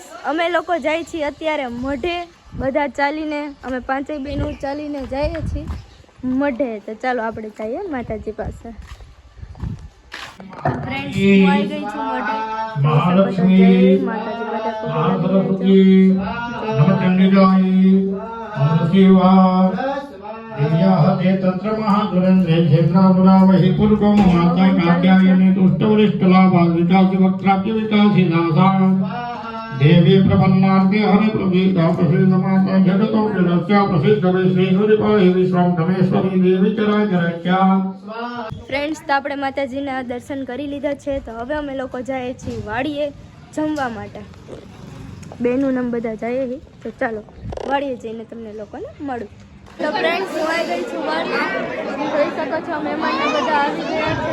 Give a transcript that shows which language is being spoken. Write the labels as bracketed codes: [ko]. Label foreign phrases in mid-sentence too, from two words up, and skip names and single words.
[gu] અમે લોકો જાય છીએ અત્યારે મઢે, બધા ચાલીને, અમે પાંચેય બહેનો ચાલીને જઈએ છીએ મઢે. તો ચાલો આપણે જઈએ માતાજી પાસે. ફ્રેન્ડ્સ, હું આવી ગઈ છું મઢે. [sa] મહાલક્ષ્મી સરસ્વતી दिव्याहते तत्र महादुरंद्रे क्षेत्रावरावहि पूर्वं माता कात्यायनी तुष्टवरिष्ठलाभाविकासि वक्त्राप्य विकासि दासा देवी प्रपन्नार्थे हरि प्रभीता प्रसीद माता जगतो जगत्या प्रसिद्ध विश्वेश्वरी पाहि विश्वं धमेश्वरी देवी चराचरच्या. [gu] ફ્રેન્ડ્સ, તો આપણે માતાજીના દર્શન કરી લીધા છે. તો હવે અમે લોકો જઈએ છીએ વાડીએ જમવા માટે. બેનું નામ બધા જઈએ. તો ચાલો વાડીએ જઈને તમને લોકોને મળું. તો ફ્રેન્ડ્સ, હું આવી ગઈ છું વાડીએ. જોઈ શકો છો મહેમાનને બધા આવી ગયા છે.